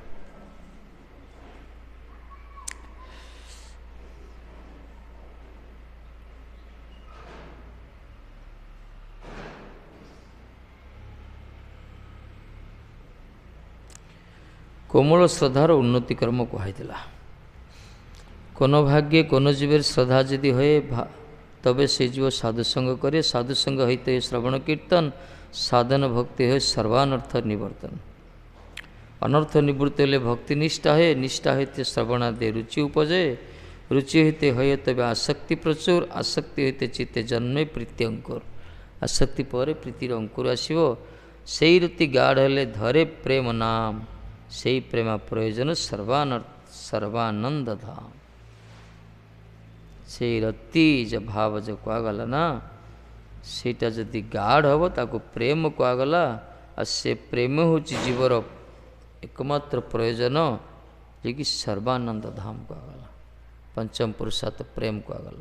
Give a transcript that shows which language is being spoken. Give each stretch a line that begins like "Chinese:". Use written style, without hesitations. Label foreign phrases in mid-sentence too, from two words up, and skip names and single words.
Odia: କୋମଳ ଶ୍ରଦ୍ଧାର ଉନ୍ନତି କର୍ମ କୁହାଯାଇଥିଲା।
Bangla: কোন ভাগ্যে কোন জীবের শ্রদ্ধা যদি হয়ে তবে সে জীব সাধুসঙ্গ করে, সাধুসঙ্গ হইতে শ্রবণ কীর্তন, সাধন ভক্তি হয়ে সর্বানর্থ নিবর্তন। অনর্থ নিবৃত্ত হলে ভক্তি নিষ্ঠা হয়ে, নিষ্ঠা হইতে শ্রবণাদে রুচি উপজে, রুচি হইতে হয়ে তবে আসক্তি প্রচুর, আসক্তি হইতে চিত্তে জন্মে প্রীতি অঙ্কুর, আসক্তি পরে প্রীতির অঙ্কুর আসিব। সেই রীতি গাঢ় হলে ধরে প্রেম নাম, সেই প্রেমা প্রয়োজন সর্বানন্দ ধাম।
Odia: সেই ରତି ଯେ ଭାବ ଯେ କୁହାଗଲା ନା, ସେଇଟା ଯଦି ଗାଢ଼ ହେବ ତାକୁ ପ୍ରେମ କୁହାଗଲା। ଆଉ ସେ ପ୍ରେମ ହେଉଛି ଜୀବର ଏକମାତ୍ର ପ୍ରୟୋଜନ, ଯିଏକି ସର୍ବାନନ୍ଦ ଧାମ କୁହାଗଲା। ପଞ୍ଚମ ପୁରୁଷାର୍ଥ ପ୍ରେମ କୁହାଗଲା।